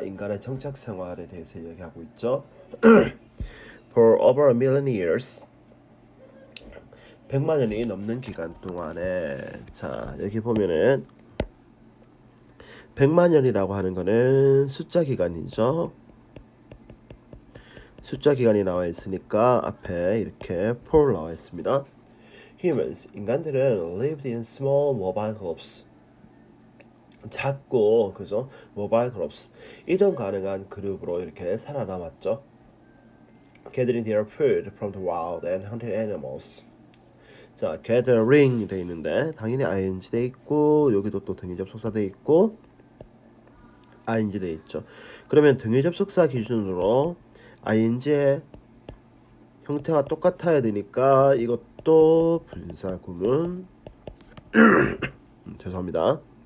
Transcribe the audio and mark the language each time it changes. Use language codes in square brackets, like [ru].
[ko] 인간의 정착 생활에 대해서 이야기하고 있죠. [en] For over a million years, [ko] 100만 년이 넘는 기간 동안에 자 여기 보면은 100만 년이라고 하는 거는 숫자 기간이죠. 숫자 기간이 나와 있으니까 앞에 이렇게 for 나와 있습니다. [en] Humans, [ko] 인간들은 [en] lived in small mobile groups. [ko] 작고 그죠? 모바일 그룹스 이동 가능한 그룹으로 이렇게 살아남았죠. [en] Gathering their food from the wild and hunted animals. [ko] 자, gathering 돼 있는데 당연히 ing 돼 있고 여기도 또 등위 접속사 돼 있고 ing 돼 있죠. 그러면 등위 접속사 기준으로 ing의 형태가 똑같아야 되니까 이것도 분사 구문 죄송합니다.